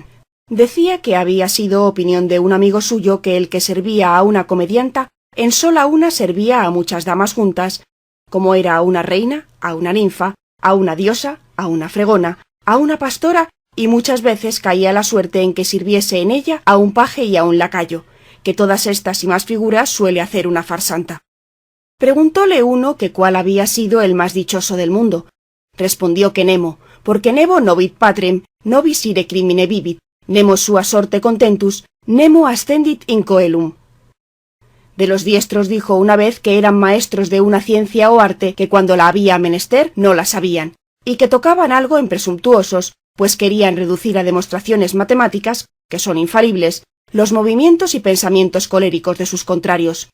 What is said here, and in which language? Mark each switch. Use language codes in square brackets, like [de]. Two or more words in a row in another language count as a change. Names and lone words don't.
[es] Decía que había sido opinión de un amigo suyo que el que servía a una comedianta, en sola una servía a muchas damas juntas, como era a una reina, a una ninfa, a una diosa, a una fregona, a una pastora, y muchas veces caía la suerte en que sirviese en ella a un paje y a un lacayo, que todas estas y más figuras suele hacer una farsanta. Preguntóle uno que cuál había sido el más dichoso del mundo. Respondió que Nemo, porque [la] Nemo novit patrem, nobis ire crimine vivit, nemo sua sorte contentus, nemo ascendit in coelum. [es] De los diestros dijo una vez que eran maestros de una ciencia o arte que cuando la había menester no la sabían, y que tocaban algo en presuntuosos, pues querían reducir a demostraciones matemáticas, que son infalibles, los movimientos y pensamientos coléricos de sus contrarios.